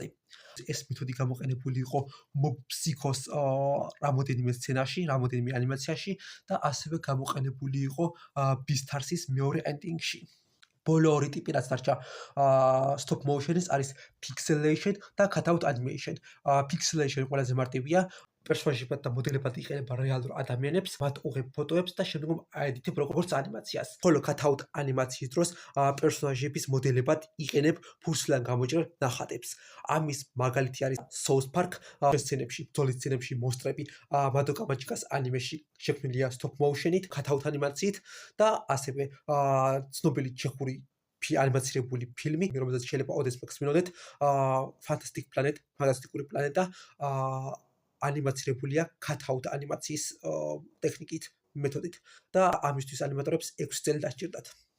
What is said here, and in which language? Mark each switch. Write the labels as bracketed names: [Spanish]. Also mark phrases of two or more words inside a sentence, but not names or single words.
[Georgian] ეს მეთოდი გამოყენებული იყო Mob Psycho-ს რამოდენიმე სცენაში, რამოდენიმე ანიმაციაში და ასევე გამოყენებული იყო Beastars-ის მეორე ენდინგში. ბოლო ორი ტიპი რაც დარჩა [English] stop motion-ის [Georgian] არის pixelation და [English] cutout animation. [Georgian] Pixelation ყველაზე მარტივია, პერსონაჟებად და მოდელებად იყენებ რეალურ ადამიანებს, მათ უღებ ფოტოებს და შემდგომ აედიტებ როგორც ანიმაციას. ხოლო cutout ანიმაციის დროს პერსონაჟების მოდელებად იყენებ ფურცლიდან გამოჭრილ ნახატებს. ამის მაგალითი არის South Park სცენებში, ბრძოლის სცენებში მონსტრები, Madoka Magica's ანიმეში შექმნილია [English] stop motion-ით, [Georgian] cutout ანიმაციით და ასევე ცნობილი ჩეხური ანიმაცირებული ფილმი, რომელზეც შეიძლება ოდესმე გსმინოდეთ, Fantastic Planet, ფანტასტიკური პლანეტა, ანიმაცირებულია cut-out ანიმაციის ტექნიკით, მეთოდით და ამისთვის ანიმატორებს 6 წელი დასჭირდათ.